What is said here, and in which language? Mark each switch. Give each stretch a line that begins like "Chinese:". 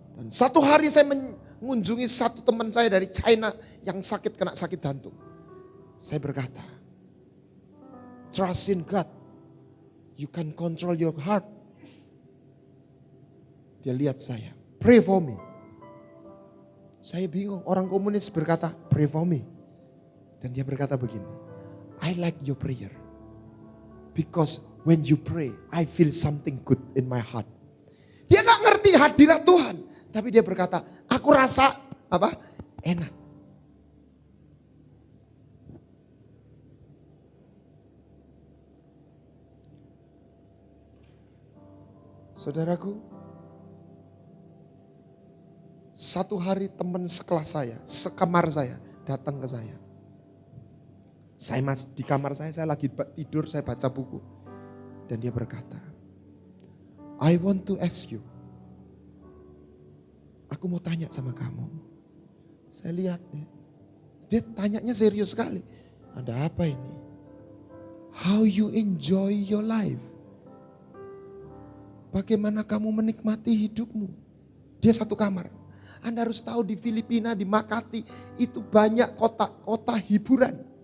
Indonesian: Satu hari saya mengunjungi satu teman saya dari China yang kena sakit jantung. Saya berkata,
English: trust in God. You can control your heart.
Indonesian: Dia lihat saya,
English: pray for me.
Indonesian: Saya bingung, orang komunis berkata, pray for me. Dan dia berkata begini,
English: I like your prayer. Because when you pray, I feel something good in my heart.
Indonesian: Dia gak ngerti hadirat Tuhan. Tapi dia berkata, aku rasa enak. Saudaraku, satu hari teman sekelas saya, sekamar saya, datang ke saya. Saya di kamar saya lagi tidur, saya baca buku. Dan dia berkata,
English: I want to ask you.
Indonesian: Aku mau tanya sama kamu. Saya lihat dia tanyanya serius sekali. Ada apa ini?
English: How you enjoy your life?
Indonesian: Bagaimana kamu menikmati hidupmu? Dia satu kamar. Anda harus tahu di Filipina, di Makati, itu banyak kota hiburan.